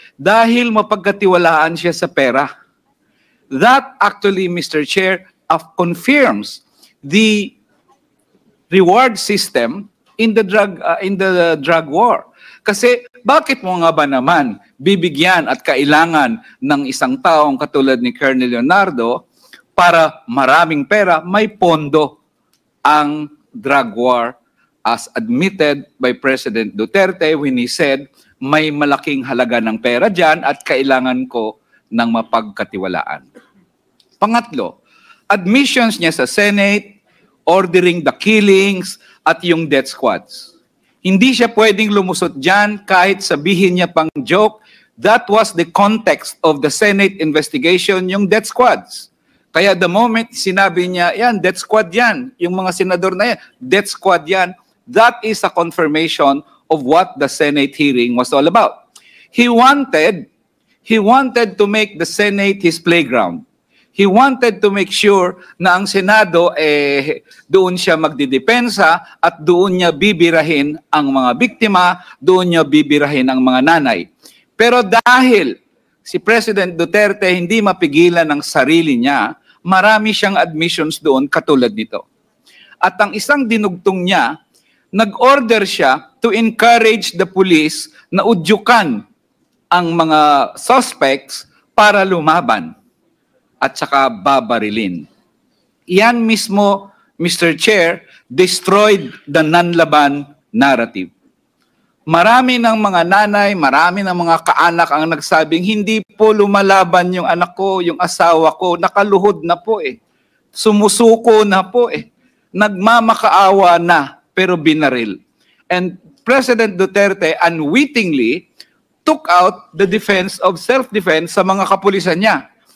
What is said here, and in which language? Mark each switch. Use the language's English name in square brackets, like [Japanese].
[Filipino] Dahil mapagkatiwalaan siya sa pera. [English] That actually, Mr. Chair, confirms the reward system in the drug war. [Filipino] Kasi bakit mo nga ba naman bibigyan at kailangan ng isang taong katulad ni Colonel Leonardo para maraming pera, may pondo ang drug war [English] as admitted by President Duterte when he said, [Filipino] may malaking halaga ng pera dyan at kailangan ko ng mapagkatiwalaan. [English] Pangatlo, admissions niya sa Senate, ordering the killings [Filipino] at yung [English] death squads. [Filipino] Hindi siya pwedeng lumusot dyan kahit sabihin niya pang joke. [English] That was the context of the Senate investigation, yung death squads. [Filipino] Kaya [English] the moment [Filipino] sinabi niya, yan, death squad yan. Yung mga senador na yan, death squad yan. [English] That is a confirmation of what the Senate hearing was all about. He wanted to make the Senate his playground. He wanted to make sure [Filipino] na ang Senado doon siya magdidepensa at doon niya bibirahin ang mga biktima, doon niya bibirahin ang mga nanay. Pero dahil si President Duterte hindi mapigilan ang sarili niya, marami siyang admissions doon katulad nito. At ang isang dinugtong niya, nag-order siya [English] to encourage the police [Filipino] na udyukan ang mga suspects para lumaban at saka babarilin. Iyan mismo, Mr. [English] Chair, destroyed the [Filipino] nanlaban [English] narrative. [Filipino] Marami ng mga nanay, marami ng mga kaanak ang nagsabing, hindi po lumalaban yung anak ko, yung asawa ko, nakaluhod na po sumusuko na po nagmamakaawa na, pero binaril. [English] And President Duterte unwittingly took out the defense of self-defense [Filipino] sa mga kapulisan niya.